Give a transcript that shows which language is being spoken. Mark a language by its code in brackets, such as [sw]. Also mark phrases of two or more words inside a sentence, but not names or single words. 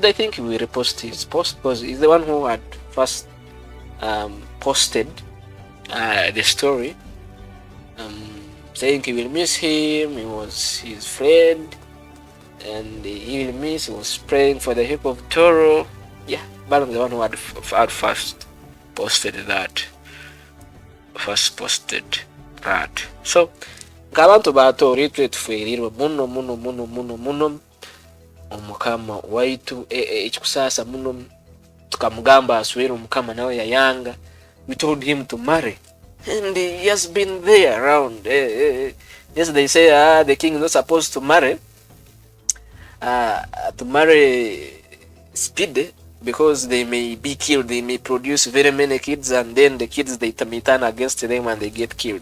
[en] I think he will repost his post because he's the one who had first posted the story, saying he will miss him. He was his friend, and he will miss. He was praying for the help of Tooro. Yeah, but I'm the one who had first posted that. [ttj] So abantu batori twetuferirwa muno omukama waitu ekikusasa muno tukamugamba aswera omukama nawe yayanga. [en] We told him to marry, and he has been there around. Yes, they say the king is not supposed to marry speed, because they may be killed. They may produce very many kids, and then the kids they may turn against them and they get killed.